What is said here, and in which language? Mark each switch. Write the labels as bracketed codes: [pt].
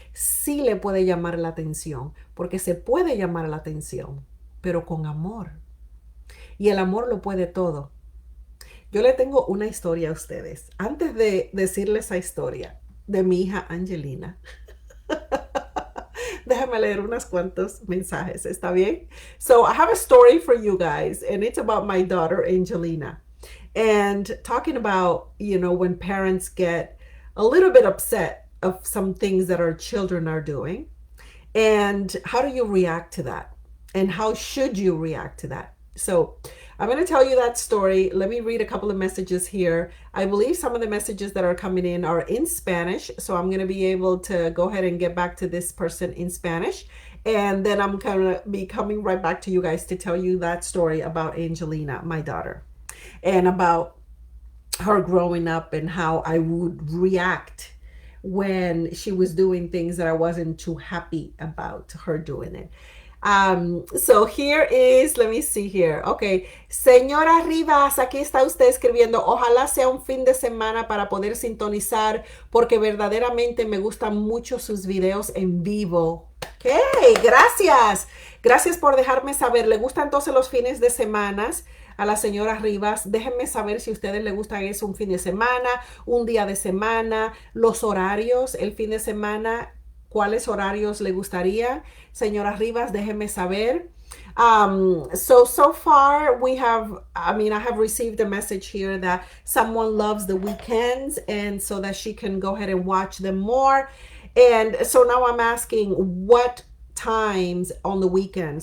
[es] Sí le puede llamar la atención, porque se puede llamar la atención, pero con amor. Y el amor lo puede todo. Yo le tengo una historia a ustedes. Antes de decirles esa historia de mi hija Angelina, déjame leer unos cuantos mensajes, ¿está bien? [en] So I have a story for you guys, and it's about my daughter Angelina. And talking about, when parents get a little bit upset of some things that our children are doing, and how do you react to that? And how should you react to that? So I'm going to tell you that story. Let me read a couple of messages here. I believe some of the messages that are coming in are in Spanish, so I'm going to be able to go ahead and get back to this person in Spanish. And then I'm going to be coming right back to you guys to tell you that story about Angelina, my daughter, and about her growing up and how I would react when she was doing things that I wasn't too happy about her doing it. So here is, let me see here. Okay. [es] Señora Rivas, aquí está usted escribiendo, ojalá sea un fin de semana para poder sintonizar porque verdaderamente me gustan mucho sus videos en vivo. Ok, gracias. Gracias por dejarme saber. ¿Le gustan entonces los fines de semana a la señora Rivas? Déjenme saber si a ustedes les gusta eso, un fin de semana, un día de semana, los horarios, el fin de semana. ¿Cuáles horarios le gustaría? Señora Rivas, déjenme saber. [en] So far we have, I have received a message here that someone loves the weekends and so that she can go ahead and watch them more. And so now I'm asking what times on the weekend.